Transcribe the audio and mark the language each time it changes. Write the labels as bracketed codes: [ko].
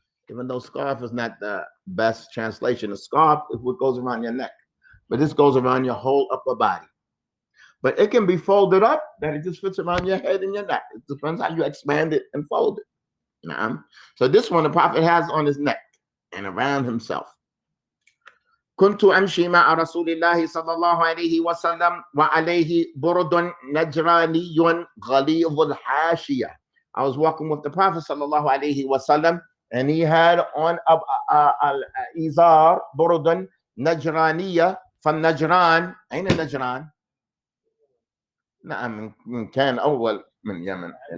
[en] Even though scarf is not the best translation, a scarf is what goes around your neck, but this goes around your whole upper body. But it can be folded up that it just fits around your head and your neck. It depends how you expand it and fold it. So this one the Prophet has on his neck and around himself. [ar] كنت أمشي مع رسول الله صلى الله عليه وسلم وعليه برد نجراني غليظ الحاشية. [en] I was walking with the Prophet sallallahu alaihi wasallam, and he had on al-izar burdan najraniya from Najran. [ar] أين نجران؟ نعم كان أول من يمن.